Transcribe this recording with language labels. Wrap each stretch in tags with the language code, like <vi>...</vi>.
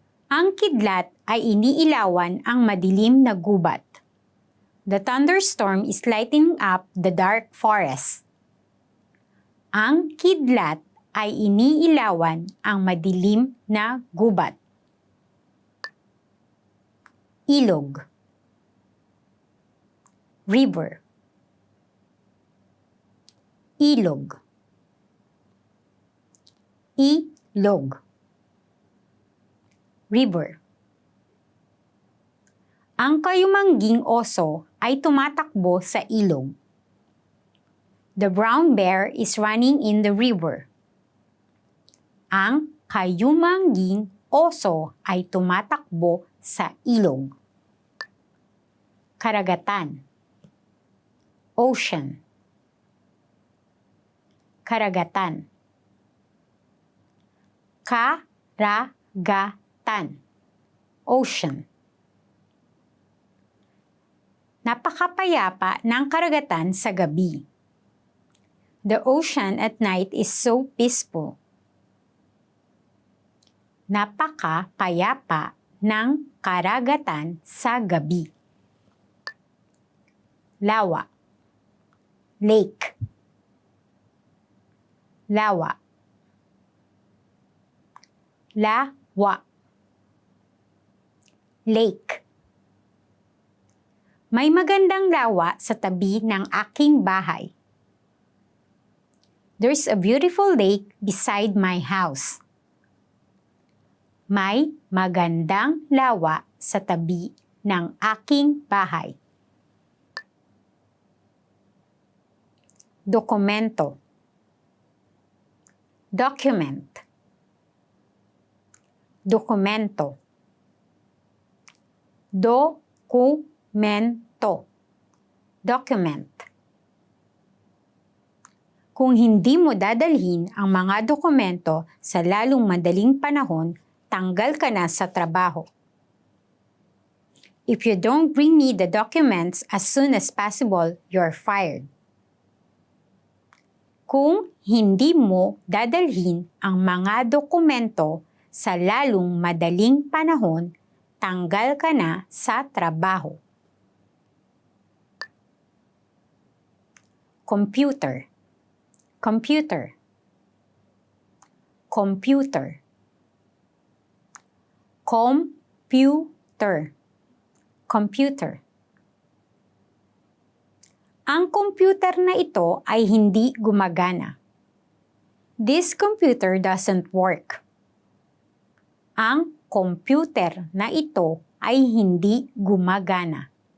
<tl>Ang kidlat ay iniilawan ang madilim na gubat.</tl> <en>The thunderstorm is lighting up the dark forest.</en> <tl>Ang kidlat ay iniilawan ang madilim na gubat. Ilog.</tl> <en>River.</en> <tl>Ilog. Ilog.</tl> <en>River.</en> <tl>Ang kayumangging oso ay tumatakbo sa ilog.</tl> <en>The brown bear is running in the river.</en> <tl>Ang kayumangging oso ay tumatakbo sa ilog. Karagatan.</tl> <en>Ocean.</en> <tl>Karagatan. Karagatan.</tl> <en>Ocean.</en> <tl>Napakapayapa ng karagatan sa gabi.</tl> <en>The ocean at night is so peaceful.</en> <tl>Napakapayapa ng karagatan sa gabi. Lawa.</tl> <en>Lake.</en> <tl>Lawa. Lawa.</tl> <en>Lake.</en> <tl>May magandang lawa sa tabi ng aking bahay.</tl> <en>There's a beautiful lake beside my house.</en> <tl>May magandang lawa sa tabi ng aking bahay. Dokumento.</tl> <en>Document.</en> <tl>Dokumento. Dokumento.</tl> <en>Document.</en> <tl>Kung hindi mo dadalhin ang mga dokumento sa lalong madaling panahon, tanggal ka na sa trabaho.</tl> <en>If you don't bring me the documents as soon as possible, you're fired.</en> <tl>Kung hindi mo dadalhin ang mga dokumento sa lalong madaling panahon, tanggal ka na sa trabaho.</tl> <en>Computer. Computer. Computer. Computer. Computer.</en> <tl>Ang computer na ito ay hindi gumagana.</tl> <en>This computer doesn't work.</en> <tl>Ang computer na ito ay hindi gumagana.</tl>